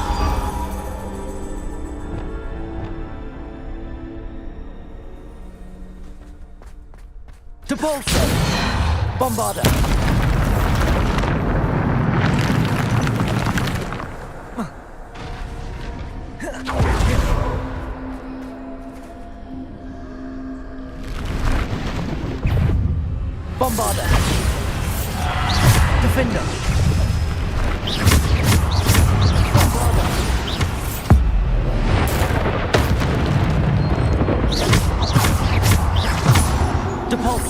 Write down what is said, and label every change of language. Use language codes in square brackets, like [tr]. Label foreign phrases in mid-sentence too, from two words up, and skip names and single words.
[la] To Bolso! Bombarda! Bombarda! Defender! Bombarda! Depulsor!